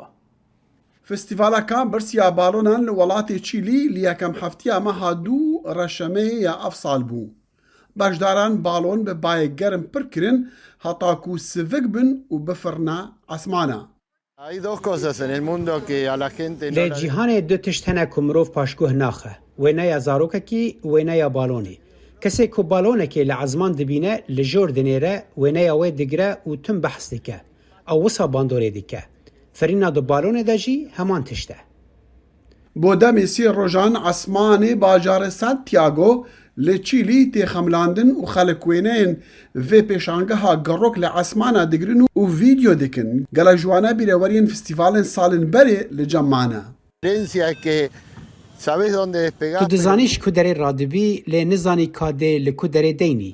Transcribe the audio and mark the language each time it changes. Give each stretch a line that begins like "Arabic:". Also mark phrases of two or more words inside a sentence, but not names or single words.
Kurdish: فستیڤالەکان برسیا باڵۆنان لە وڵاتی چیلی لە یەکەم هەفتەیە مەها 2 ڕەشەمەی یا ئەف ساڵ بوو. بەشداران باڵۆن بە بایەک گەرم پڕکردن هەتاکو سڤک بن و بفڕنە ئاسمانە. لە جیهانێ دو تشت هەنە ku mirov paşguh naxe wêneya zarokekî wêneya balonê kesê ku balonekê li ezman dibîne li jor dinêre wêneya wê digire û tim behs dike ew wisa bandorê dike ferîna di balonê de jî heman tişt e. بۆ دەمێ سێ ڕۆژان ئەسمانê bajarê Santiago li Çîlî tê xemlandin û xelek wêneyên vê pêşangeha gerok li esmana digirin û vîdeo dikin. Gelek ji wane bîreweriyên festîvalên salên berê li cem mane. Tu dizanî ji ku derê radibî lê nizanî ka dê li ku derê deynî.